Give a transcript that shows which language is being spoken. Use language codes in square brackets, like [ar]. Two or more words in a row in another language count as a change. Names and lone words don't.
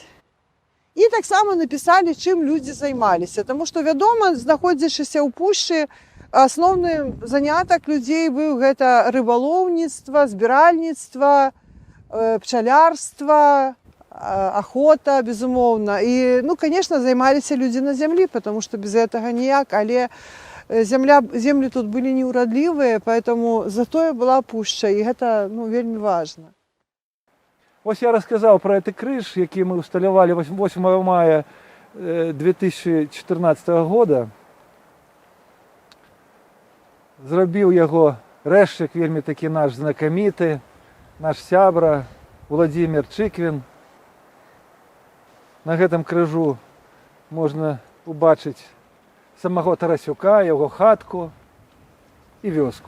[be] І таксама напісалі, чым людзі займаліся, таму што, вядома, знаходзячыся ў пушчы, асноўны занятак людзей быў гэта рыбалоўніцтва, збіральніцтва, пчалярства, охота, безумоўна. І, ну, конечно, займаліся людзі на зямлі, [ru] потому что [be] без гэтага ніяк, але землі тут былі неурадлівыя, поэтому затое была пушча, і гэта, ну, вельмі важна. [ru] Ось я рассказал про этот крыж, який мы усталявали 8 мая 2014 года. [be] Зрабіў яго рэшчык вельмі такі наш знакаміты, наш сябра Владимир Чыквін. На гэтым крыжу можна убачыць самого Тарасюка, яго хатку і вёску.